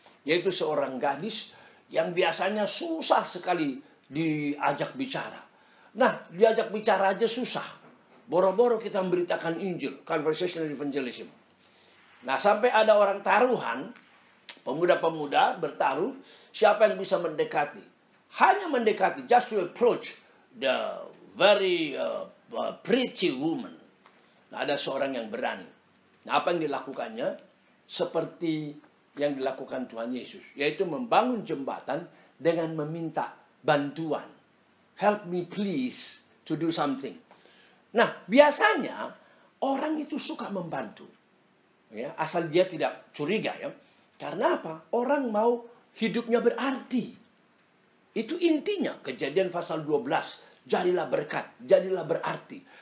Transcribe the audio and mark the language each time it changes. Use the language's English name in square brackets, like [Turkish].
[Indonesian] Yaitu seorang gadis yang biasanya susah sekali diajak bicara. Nah, diajak bicara aja susah. Boro-boro kita memberitakan Injil, conversational evangelism. Nah, sampai ada orang taruhan, pemuda-pemuda bertaruh, siapa yang bisa mendekati. Hanya mendekati, [English] just to approach the very pretty woman. [Indonesian] Nah, ada seorang yang berani. Nah, apa yang dilakukannya? Seperti yang dilakukan Tuhan Yesus. Yaitu membangun jembatan dengan meminta bantuan. [English] Help me please to do something. [Indonesian] Nah, biasanya orang itu suka membantu. Ya, asal dia tidak curiga ya. Karena apa? Orang mau hidupnya berarti. Itu intinya. Kejadian pasal 12. Jadilah berkat, jadilah berarti.